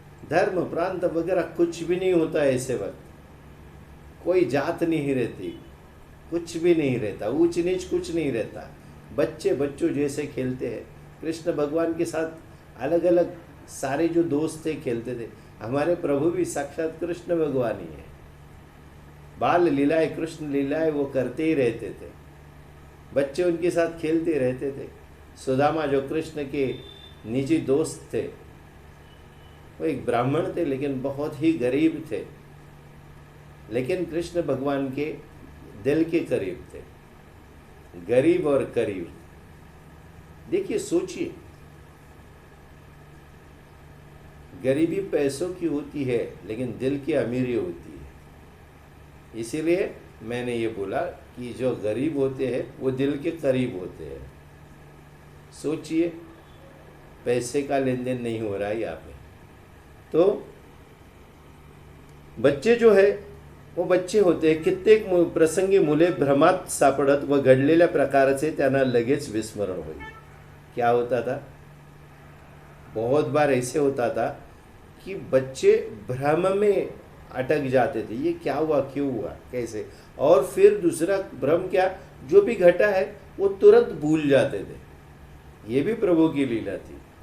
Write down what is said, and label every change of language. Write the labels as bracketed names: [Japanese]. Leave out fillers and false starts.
[Hindi] धर्म प्रांत वगैरह कुछ भी नहीं होता ऐसे वक्त, कोई जात नहीं रहती, कुछ भी नहीं रहता, ऊंच नीच कुछ नहीं रहता. बच्चे बच्चों जैसे खेलते हैं. कृष्ण भगवान के साथ अलग अलग सारे जो दोस्त थे खेलते थे. हमारे प्रभु भी साक्षात कृष्ण भगवान ही है. बाल लीलाएं, कृष्ण लीलाएं वो करते ही रहते थे. बच्चे उनके साथ खेलते रहते थे. सुदामा जो कृष्ण के निजी दोस्त थे, वो एक ब्राह्मण थे, लेकिन बहुत ही गरीब थे, लेकिन कृष्ण भगवान के दिल के करीब थे. गरीब और करीब. देखिए, सोचिए, गरीबी पैसों की होती है, लेकिन दिल की अमीरी होती है. इसीलिए मैंने ये बोला कि जो गरीब होते हैं वो दिल के करीब होते हैं. सोचिए, पैसे का लेन देन नहीं हो रहा है यहाँ पे. तो बच्चे जो है वो बच्चे होते हैं. [Marathi] कित्येक प्रसंगी मुले भ्रमात सापडत व घडलेल्या प्रकाराचे त्यांना लगेच विस्मरण होईल. [Hindi] क्या होता था? बहुत बार ऐसे होता था कि बच्चे भ्रम में अटक जाते थे. ये क्या हुआ, क्यों हुआ, कैसे, और फिर दूसरा भ्रम क्या, जो भी घटा है वो तुरंत भूल जाते थे. ये भी प्रभु की लीला थी.